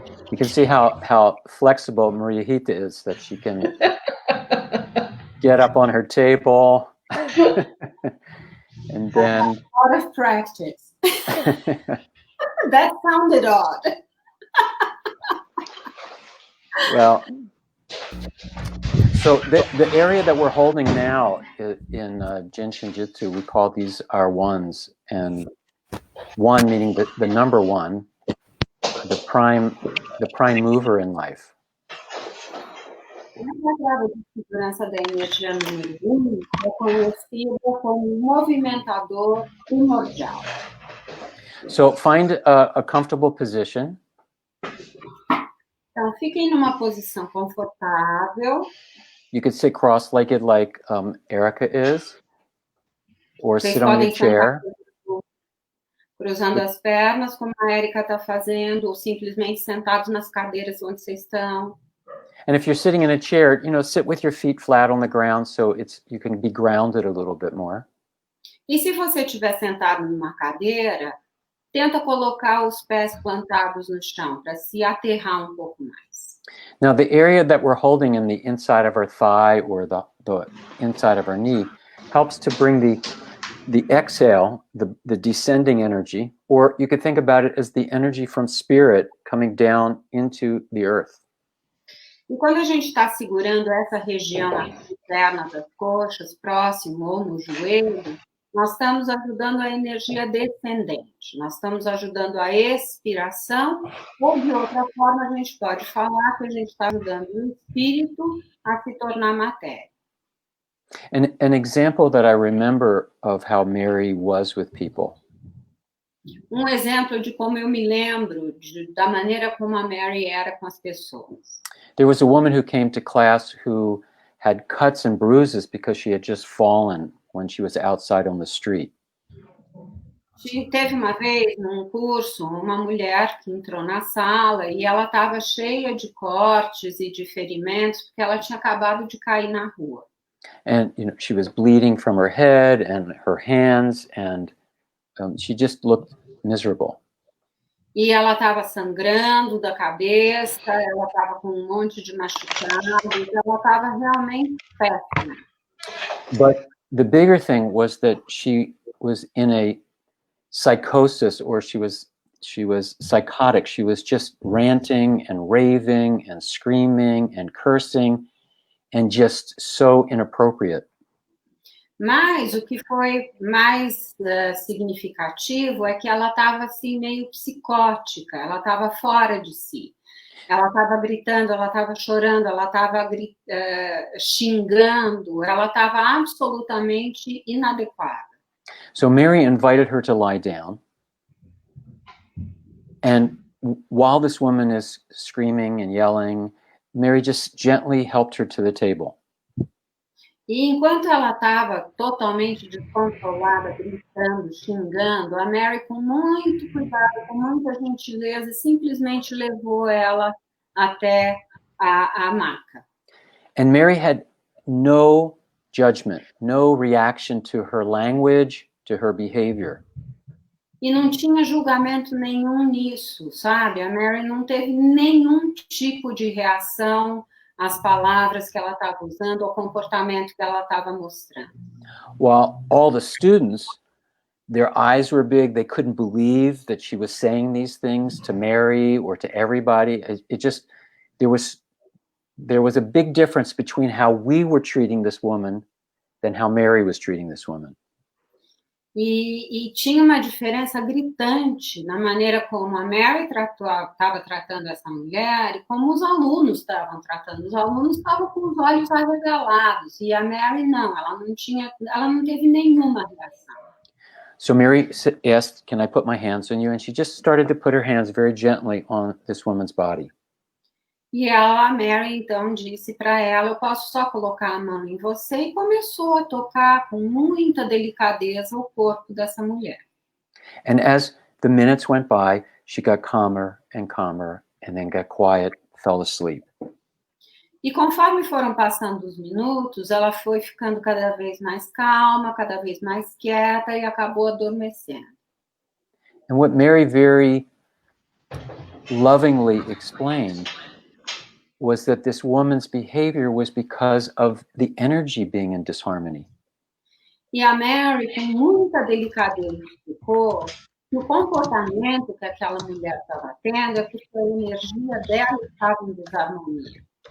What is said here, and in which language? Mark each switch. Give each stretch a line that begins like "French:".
English: You can see how flexible Maria Rita is, that she can get up on her table and then... A lot of practice. That sounded odd. Well, so the area that we're holding now in Jin Shin Jyutsu, we call these our ones, and one meaning the number one, the prime mover in life.
Portuguese: Essa grava de segurança da energia número 1 é conhecida como movimentador primordial.
English: So find a comfortable position.
Portuguese: Então, fiquem numa posição confortável.
English: You could sit cross-legged like Erica is, or sit on your chair.
Portuguese: Cruzando as pernas, como a Erika está fazendo, ou simplesmente sentados nas cadeiras onde vocês estão.
English: And if you're sitting in a chair, sit with your feet flat on the ground, so you can be grounded a little bit more.
Portuguese: E se você estiver sentado numa cadeira, tenta colocar os pés plantados no chão, para se aterrar um pouco mais.
English: Now, the area that we're holding in the inside of our thigh or the inside of our knee helps to bring the exhale, the descending energy, or you could think about it as the energy from spirit coming down into the earth.
Portuguese: E quando a gente está segurando essa região interna das coxas, próximo ou no joelho, nós estamos ajudando a energia descendente, nós estamos ajudando a expiração, ou de outra forma a gente pode falar que a gente está ajudando o espírito a se tornar matéria.
English: An example that I remember of how Mary was with people.
Portuguese: Um exemplo de como eu me lembro da maneira como a Mary era com as pessoas.
English: There was a woman who came to class who had cuts and bruises because she had just fallen when she was outside on the street.
Portuguese: Teve uma vez, num curso, uma mulher que entrou na sala e ela estava cheia de cortes e de ferimentos porque ela tinha acabado de cair na rua.
English: And she was bleeding from her head and her hands, and she just looked miserable.
Portuguese: E ela estava sangrando da cabeça, ela estava com um monte de machucados, ela estava realmente péssima.
English: But the bigger thing was that she was in a psychosis, or she was psychotic. She was just ranting and raving and screaming and cursing and just so inappropriate.
Portuguese: Mas o que foi mais significativo é que ela estava assim meio psicótica, ela estava fora de si. Ela estava gritando, ela estava chorando, ela estava xingando, ela estava absolutamente inadequada.
English: So Mary invited her to lie down. And while this woman is screaming and yelling, Mary just gently helped her to the table.
Portuguese: E enquanto ela estava totalmente descontrolada, gritando, xingando, a Mary, com muito cuidado, com muita gentileza, simplesmente levou ela até a maca.
English: And Mary had no judgment, no reaction to her language, to her behavior.
Portuguese: E não tinha julgamento nenhum nisso, sabe? A Mary não teve nenhum tipo de reação às palavras que ela estava usando, ao comportamento que ela estava mostrando.
English: While all the students, their eyes were big, they couldn't believe that she was saying these things to Mary or to everybody. It just, there was a big difference between how we were treating this woman than how Mary was treating this woman.
Portuguese: E tinha uma diferença gritante na maneira como a Mary estava tratando essa mulher e como os alunos estavam tratando. Os alunos estavam com os olhos arregalados e a Mary não, ela não teve nenhuma reação.
English: So Mary asked, "Can I put my hands on you?" And she just started to put her hands very gently on this woman's body.
Portuguese: E a Mary, então, disse para ela, eu posso só colocar a mão em você, e começou a tocar com muita delicadeza o corpo dessa mulher.
English: And as the minutes went by, she got calmer and calmer, and then got quiet, fell asleep.
Portuguese: E conforme foram passando os minutos, ela foi ficando cada vez mais calma, cada vez mais quieta, e acabou adormecendo.
English: And what Mary very lovingly explained was that this woman's behavior was because of the energy being in disharmony.
Portuguese: E a Mary, com muita delicadeza, explicou que o comportamento que aquela mulher estava tendo é porque a energia dela estava em desarmonia.